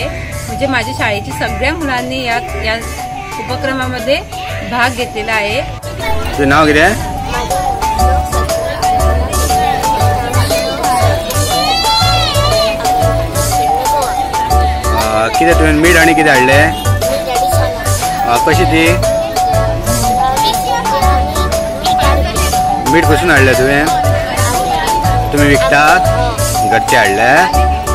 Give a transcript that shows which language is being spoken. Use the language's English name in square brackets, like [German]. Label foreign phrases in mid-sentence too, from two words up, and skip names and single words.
[Marathi] म्हणजे माझ्या शाळेची सगळ्या मुलांनी या उपक्रमामध्ये भाग घेतलेला आहे। तुझं नाव किती आहे? [Konkani] किती तुवें मीठ आणि किती हाडले? कशी ती मीठ कसून हाडले तुवें? [Marathi] तुम्ही विकतात? [Konkani] घरचे हाडले?